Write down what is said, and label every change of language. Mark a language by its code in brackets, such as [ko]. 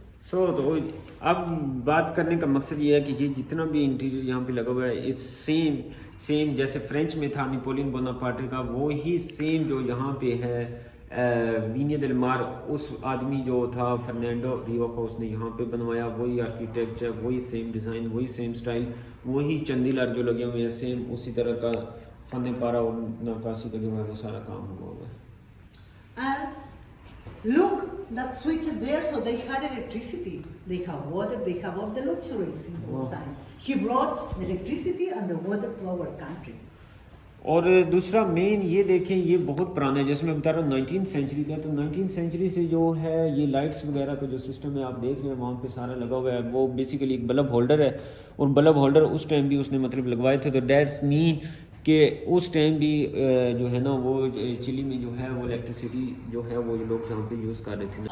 [hi] तो अब बात करने का मकसद ये है कि ये जितना भी इंटीरियर यहाँ पे लगा हुआ है [en] it's same [hi] जैसे फ्रेंच में था नेपोलियन बोनापार्टे का, वो ही सेम जो यहाँ पे है वीनिया देल मार, उस आदमी जो था फर्नांडो रियोखा, उसने यहाँ पे बनवाया। वही आर्किटेक्चर, वही सेम डिज़ाइन, वही सेम स्टाइल, वही चंदीलार जो लगे हुए हैं सेम उसी तरह का फन पारा और नक्काशी का जो है वो सारा काम हुआ हुआ है। [en] Look, that switch is there, so they had electricity. They have water, they have all the luxuries in those time. He brought the electricity and the water to our country. [hi] और दूसरा मेन ये देखें, ये बहुत पुराना है, जैसे मैं बता रहा हूँ 19th सेंचुरी का। तो 19th सेंचुरी से जो है ये लाइट्स वगैरह का जो सिस्टम है आप देख रहे हैं वहाँ पे सारा लगा हुआ है। वो बेसिकली एक बल्ब होल्डर है, और बल्ब होल्डर उस टाइम भी उसने मतलब लगवाए थे। तो [en] that's mean [hi] कि उस टाइम भी जो है ना वो चिली में जो है वो इलेक्ट्रिसिटी जो है वो लोग यहाँ पे यूज़ कर रहे थे।